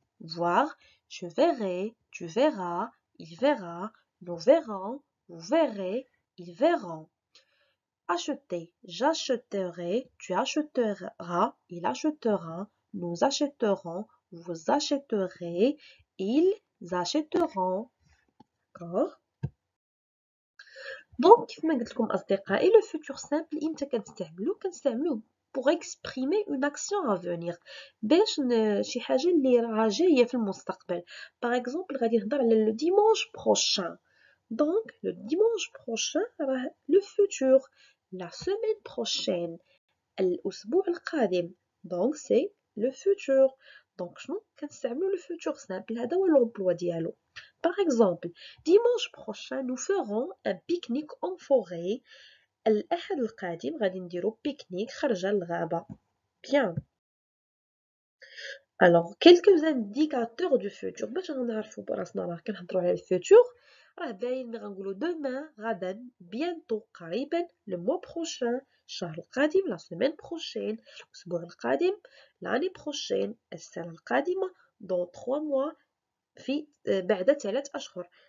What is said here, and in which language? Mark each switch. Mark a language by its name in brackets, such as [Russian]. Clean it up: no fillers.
[French] Voir, je verrai, tu verras, il verra, nous verrons, vous verrez, ils verront. Acheter, j'achèterai, tu achèteras, il achètera, nous achèterons, vous achèterez, ils achèteront. D'accord? [Arabic] دونك كيف ما قلت لكم اصدقائي لو فيتور سامبل امتى كنستعملوه [French] pour exprimer une action à venir [Arabic] باش شي حاجة اللي راها جاية في المستقبل. [French] par exemple [Arabic] غادي نهضر على [French] le dimanche prochain. donc le dimanche prochain راه le futur. la semaine prochaine [Arabic] الأسبوع القادم. [French] donc c'est le futur. donc [Arabic] شنو كنستعملو [French] le futur simple هذا هو l'emploi ديالو. par exemple dimanche prochain nous ferons un pique-nique en forêt. [Arabic] الأحد القادم غادي نديرو بيكنيك خرجة للغابة. [French] bien. alors quelques indicateurs du futur [Arabic] باش نعرفو براسنا راه كنهضرو على الفوتور راه باين ملي غنقولو demain غدا bientôt قريبا [French] le mois prochain [Arabic] الشهر القادم [French] la semaine prochaine [Arabic] الأسبوع القادم [French] l'année prochaine [Arabic] السنة القادمة [French] dans 3 mois [Arabic] في بعد 3 أشهر.